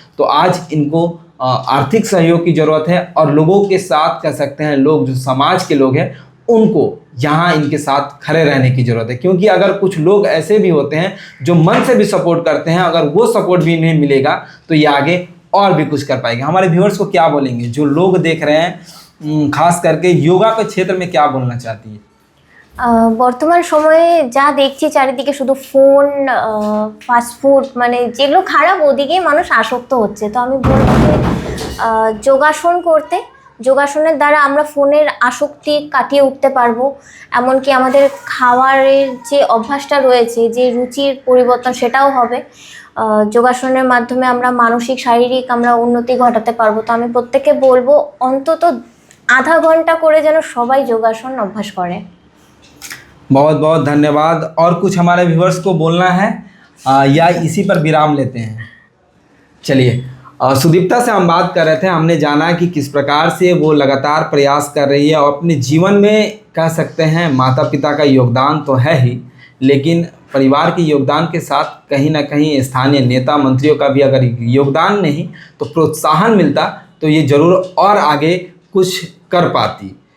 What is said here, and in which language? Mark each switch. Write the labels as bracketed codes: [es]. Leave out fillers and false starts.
[hi] तो आज इनको आर्थिक सहयोग की ज़रूरत है और लोगों के साथ कह सकते हैं, लोग जो समाज के लोग हैं उनको यहाँ इनके साथ खड़े रहने की ज़रूरत है, क्योंकि अगर कुछ लोग ऐसे भी होते हैं जो मन से भी सपोर्ट करते हैं, अगर वो सपोर्ट भी इन्हें मिलेगा तो ये आगे और भी कुछ कर पाएंगे। हमारे व्यूअर्स को क्या बोलेंगे जो लोग देख रहे हैं, खास करके योगा के क्षेत्र में क्या बोलना चाहती है? [bn] বর্তমান সময়ে যা দেখছি চারিদিকে শুধু ফোন, ফাস্টফুড, মানে যেগুলো খারাপ ওদিকেই মানুষ আসক্ত হচ্ছে। তো আমি বলবো যে যোগাসন করতে, যোগাসনের দ্বারা আমরা ফোনের আসক্তি কাটিয়ে উঠতে পারবো। এমনকি আমাদের খাওয়ারের যে অভ্যাসটা রয়েছে, যে রুচির পরিবর্তন, সেটাও হবে। যোগাসনের মাধ্যমে আমরা মানসিক শারীরিক আমরা উন্নতি ঘটাতে পারবো। তো আমি প্রত্যেককে বলবো অন্তত আধা ঘন্টা করে যেন সবাই যোগাসন অভ্যাস করে। [hi] बहुत बहुत धन्यवाद। और कुछ हमारे व्यूअर्स को बोलना है या इसी पर विराम लेते हैं? चलिए, सुदीप्ता से हम बात कर रहे थे। हमने जाना कि किस प्रकार से वो लगातार प्रयास कर रही है और अपने जीवन में कह सकते हैं माता पिता का योगदान तो है ही, लेकिन परिवार के योगदान के साथ कहीं ना कहीं स्थानीय नेता मंत्रियों का भी अगर योगदान नहीं तो प्रोत्साहन मिलता तो ये ज़रूर और आगे कुछ कर पाती।